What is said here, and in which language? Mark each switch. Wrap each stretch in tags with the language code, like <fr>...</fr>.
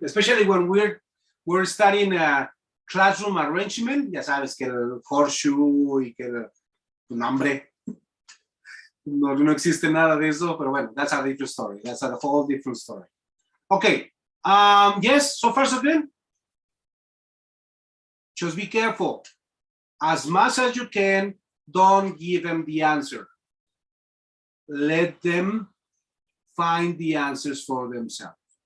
<en>Especially when we're studying classroom arrangement.</en> <es>Ya sabes que el horseshoe y que el nombre. No existe nada de eso, pero bueno,</es> <en>that's a different story. That's a whole different story. Okay. Yes, so far so good. Just be careful. As much as you can, don't give them the answer. Let them find the answers for themselves.</en>